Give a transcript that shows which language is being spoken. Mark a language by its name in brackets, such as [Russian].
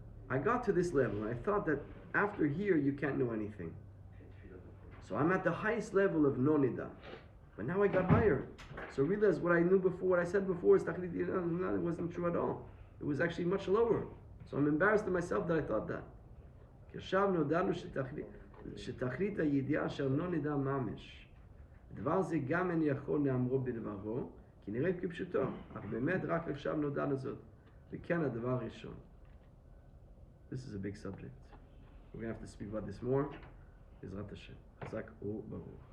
[English] I got to this level and I thought that after here you can't know anything. So I'm at the highest level of no nida. But now I got higher. So realize what I knew before, what I said before is tachlit ha'yidiyah, it wasn't true at all. It was actually much lower. So I'm embarrassed of myself that I thought that. [Hebrew] עכשיו נודענו שתכלית הידיעה אשר לא נדע ממש. דבר זה גם אין יכול לאמרו בדברו, כי נראה כפשוטו, אך באמת רק עכשיו נודע לזאת. וכן הדבר הראשון. [English] This is a big subject. We're going to have to speak about this more. [Hebrew] בעזרת השם. חזק וברוך.